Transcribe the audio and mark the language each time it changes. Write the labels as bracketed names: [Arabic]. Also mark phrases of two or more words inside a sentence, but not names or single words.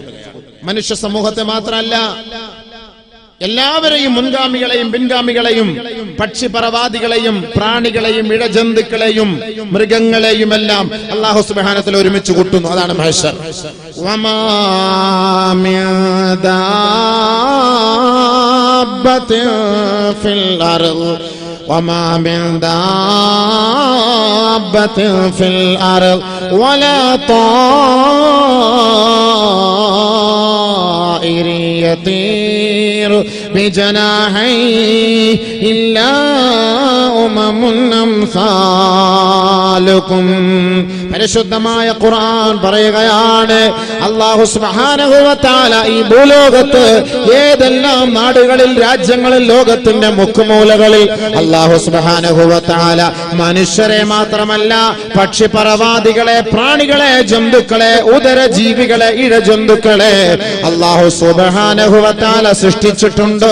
[Malayalam] മനുഷ്യ സമൂഹത്തെ മാത്രമല്ല, എല്ലാവരെയും, മുൻഗാമികളെയും പിൻഗാമികളെയും, പക്ഷിപറവാദികളെയും പ്രാണികളെയും ഇഴജന്തുക്കളെയും മൃഗങ്ങളെയും എല്ലാം [Arabic] الله سبحانه وتعالى [Malayalam] ഒരുമിച്ച് കൂട്ടുന്നു. അതാണ് മഹ്ശർ. [Arabic] وما من دابة في الأرض وما من دابة في الأرض ولا طائر يطير بجناحيه إلا أمم أمثالكم. [Malayalam] പരിശുദ്ധമായ ഖുർആൻ പറയുകയാണ്, [Arabic] الله سبحانه وتعالى [Malayalam] ഈ ഭൂലോകത്ത് ഏതെല്ലാം നാടുകളിൽ, രാജ്യങ്ങളിൽ, ലോകത്തിന്റെ മുക്കുമൂലകളിൽ [Arabic] الله سبحانه وتعالى [Malayalam] മനുഷ്യരെ മാത്രമല്ല പക്ഷിപറവാദികളെ, പ്രാണികളെ, ജന്തുക്കളെ, ഉദരജീവികളെ, ഇഴജന്തുക്കളെ [Arabic] الله سبحانه وتعالى [Malayalam] സൃഷ്ടിച്ചിട്ടുണ്ടോ.